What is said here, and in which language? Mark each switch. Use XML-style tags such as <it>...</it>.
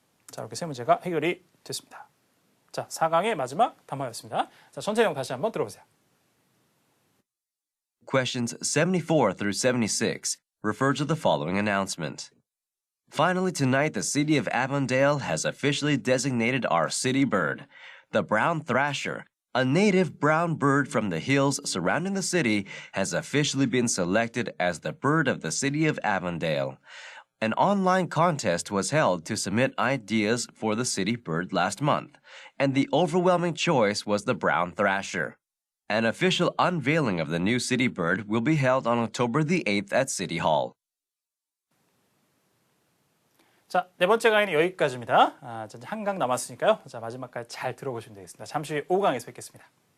<ko>자, 이렇게 세 문제가 해결이 됐습니다. 자, 4강의 마지막 단어였습니다. 자, 전체 내용 다시 한번 들어보세요.</ko> <en>Questions 74 through 76 refer to the following announcement. Finally, tonight, the city of Avondale has officially designated our city bird, the brown thrasher. A native brown bird from the hills surrounding the city has officially been selected as the bird of the city of Avondale. An online contest was held to submit ideas for the city bird last month, and the overwhelming choice was the brown thrasher. An official unveiling of the new city bird will be held on October the 8th at City Hall.</en> <ko>자, 네 번째 강의는 여기까지입니다. 자, 이제 한강 남았으니까요. 자, 마지막까지 잘 들어보시면 되겠습니다. 잠시 후 5강에서 뵙겠습니다.</ko>